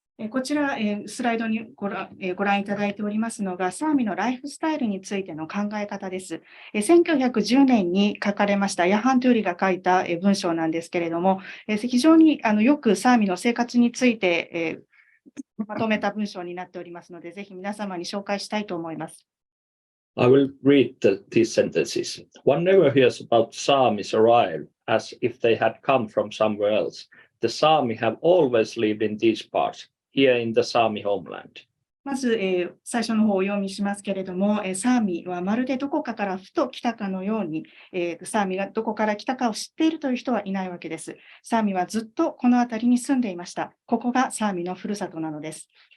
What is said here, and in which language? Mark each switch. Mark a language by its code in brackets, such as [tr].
[ja] こちら、スライドにご覧いただいておりますのが、サーミのライフスタイルについての考え方です。 1910年に書かれましたヤハン・トゥーリが書いた文章なんですけれども、非常によくサーミの生活についてまとめた文章になっておりますので、ぜひ皆様に紹介したいと思います。 [en] I will read these sentences. One never hears about Samis arrive as if they had come from somewhere else. The Sami have always lived in these parts.Here in the Sami homeland. [ja] まず、最初の方をお読みしますけれども、サーミはまるでどこかからふと来たかのように、サーミがどこから来たかを知っているという人はいないわけです。サーミはずっとこの辺りに住んでいました。ここがサーミのふるさとなのです。